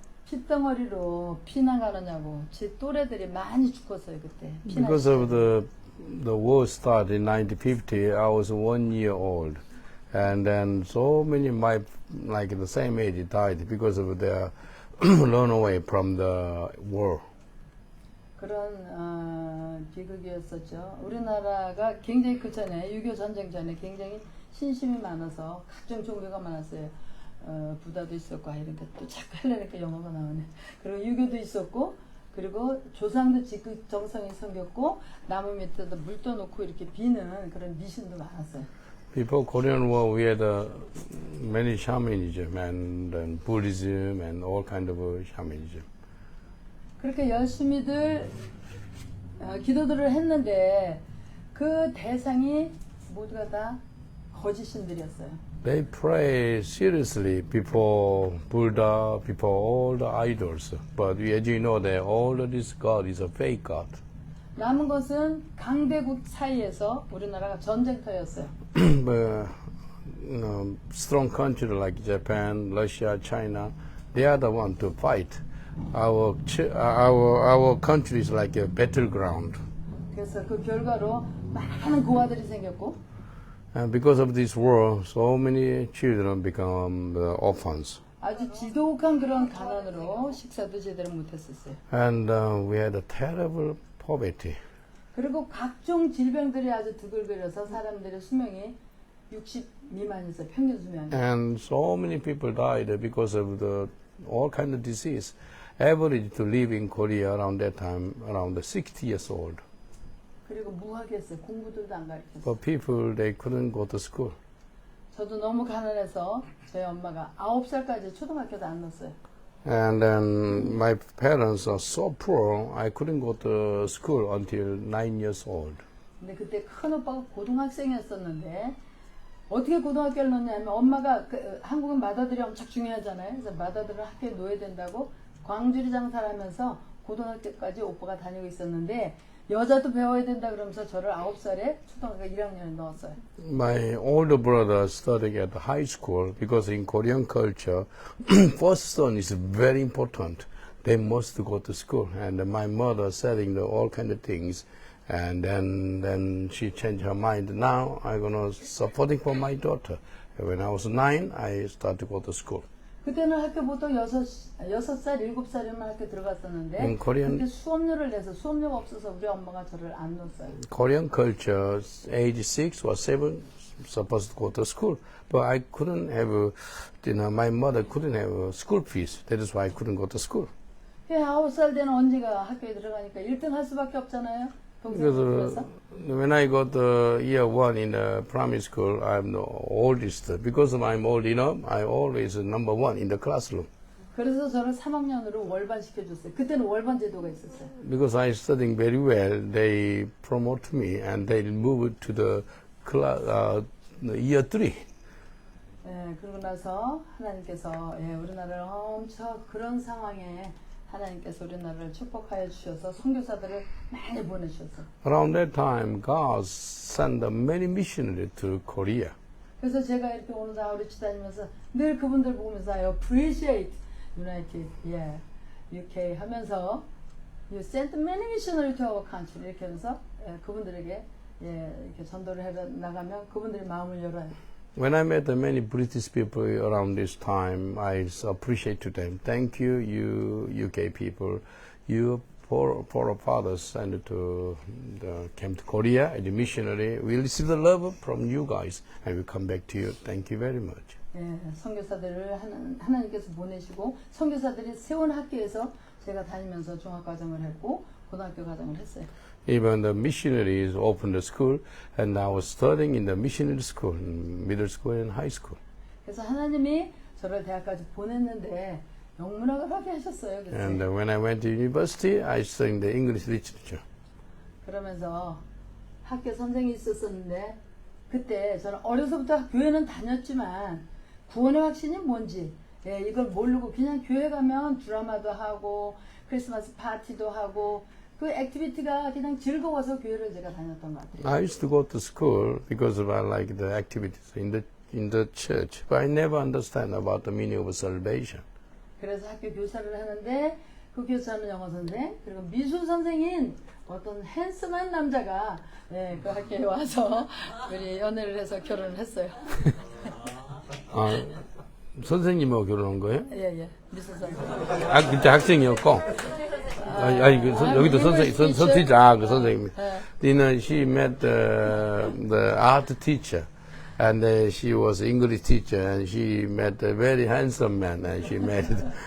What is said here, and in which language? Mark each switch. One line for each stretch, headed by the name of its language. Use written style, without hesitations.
Korean: 핏덩어리로 피난 가느냐고 제 또래들이 많이 죽었어요 그때.
English: Because of the war started in 1950, I was 1 year old, and then so many my like the same age died because of their run away from the war.
Korean: 그런 비극이었었죠. 우리나라가 굉장히 그 전에 6.25 전쟁 전에 굉장히 신심이 많아서 각종 종교가 많았어요. 부다도 있었고 이런 게또 자꾸 하려니까 영어가 나오네. 그리고 유교도 있었고 그리고 조상도 지극정성이 생겼고 나무 밑에다 물 떠놓고 이렇게 비는 그런 미신도 많았어요.
English: Before Korean War, we had many shamanism and Buddhism and all kind of shamanism.
Korean: 그렇게 열심히들 기도들을 했는데 그 대상이 모두가 다 거짓신들이었어요.
English: They pray seriously before Buddha, before all the idols. But as you know, that all of this God is a fake God.
Korean: 남은 것은 강대국 사이에서 우리나라가 전쟁터였어요.
English: But, strong countries like Japan, Russia, China, they are the one to fight. Our country is like a battleground.
Korean: 그래서 그 결과로 많은 고아들이 생겼고
English: And because of this war, so many children become orphans.
Korean: 아주 지독한 그런 가난으로 식사도 제대로 못했었어요.
English: And we had a terrible poverty.
Korean: 그리고 각종 질병들이 아주 두들겨서 사람들의 수명이 60 미만이었어요. 평균 수명이.
English: And so many people died because of the all kind of disease. Average to live in Korea around that time, around 60 years old.
Korean: 그리고 무학했어요. 공부들도 안 가르쳤어요.
English: For people, they couldn't go to school.
Korean: 저도 너무 가난해서 저희 엄마가 9살까지 초등학교도 안 넣었어요.
English: And then my parents are so poor, I couldn't go to school until 9 years old.
Korean: 근데 그때 큰 오빠가 고등학생이었었는데 어떻게 고등학교를 넣냐면 엄마가 한국은 마다들이 엄청 중요하잖아요. 그래서 마다들을 학교에 놓아야 된다고 광주리 장사를 하면서 고등학교까지 오빠가 다니고 있었는데 여자도 배워야 된다 그러면서 저를 9살에 초등학교 1학년에 넣었어요.
English: My older brother studied at high school because in Korean culture, first son is very important. They must go to school. And my mother selling all kind of things. And then she changed her mind. Now I'm gonna supporting for my daughter. When I was 9, I started to go to school.
Korean: 그때는 학교 보통 6살, 7살이면 학교 들어갔었는데
English: In Korean-
Korean: 그때 수업료를 내서 수업료가 없어서 우리 엄마가 저를 안 넣었어요.
English: Korean culture, age 6 or 7, supposed to go to school. But I couldn't have, my mother couldn't have school fees. That is why I couldn't go to school.
Korean: 9살 되는 언니가 학교에 들어가니까 1등 할 수밖에 없잖아요. 동생들
English: Because
Korean: 들어서.
English: when I got year 1 in the primary school, I'm the oldest. Because I'm old enough, I always number 1 in the classroom.
Korean: 그래서 저를 3학년으로 월반 시켜줬어요. 그때는 월반 제도가 있었어요.
English: Because I studying very well, they promote me and they move to the year 3.
Korean: 예, 그러고 나서 하나님께서 우리나라를 엄청 그런 상황에 하나님께서 우리나라를 축복하여 주셔서 선교사들을 많이 보내주셨어요.
English: Around that time, God sent many missionaries to Korea.
Korean: 그래서 제가 이렇게 오늘 다 우리치 다니면서 늘 그분들 보면서
English: I appreciate United, UK
Korean: 하면서
English: You sent many missionaries to our country
Korean: 이렇게 하면서 그분들에게 이렇게 전도를 해 나가면 그분들이 마음을 열어요.
English: When I met many British people around this time, I appreciate to them. Thank you, you UK people. You forefathers and came to Korea as a missionary. We receive the love from you guys, and we come back to you. Thank you very much.
Korean: 선교사들을 하나님께서 보내시고 선교사들이 세운 학교에서 제가 다니면서 중학과정을 했고 고등학교 과정을 했어요.
English: Even the missionaries opened the school, and I was studying in the missionary school, middle school and high school.
Korean: 그래서 하나님이 저를 대학까지 보냈는데 영문학을 하게 하셨어요. 그래서
English: And when I went to university, I studied the English literature.
Korean: 그러면서 학교 선생이 있었었는데 그때 저는 어려서부터 교회는 다녔지만 구원의 확신이 뭔지 예, 이걸 모르고 그냥 교회 가면 드라마도 하고 크리스마스 파티도 하고 그 액티비티가 그냥 즐거워서 교회를 제가 다녔던 것 같아요.
English: I used to go to school because of I like the activities in the church, but I never understand about the meaning of salvation.
Korean: 그래서 학교 교사를 하는데 그 교사는 영어 선생 그리고 미술 선생인 어떤 핸섬한 남자가 예, 그 학교에 와서 우리 연애를 해서 결혼을 했어요. 아, 선생님하고 결혼한 거예요? 예예 미술 선생. 아, 그때 학생이었고. 여기도 선생님, 그 선생님.
English: She met the art teacher, and she was English teacher, and she met a very handsome man, and she married.